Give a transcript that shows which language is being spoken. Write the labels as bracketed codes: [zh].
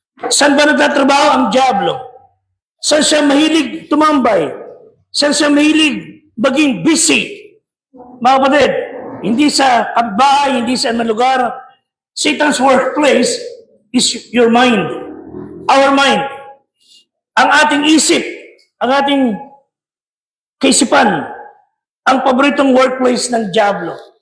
[tl] Saan ba nagtatrabaho ang diablo? Saan siya mahilig tumambay? Saan siya mahilig maging busy? Mga kapatid, hindi sa bahay, hindi sa anumang lugar. [en] Satan's workplace is your mind, our mind. [tl] ang ating isip, ang ating kaisipan, ang paboritong workplace ng Diablo.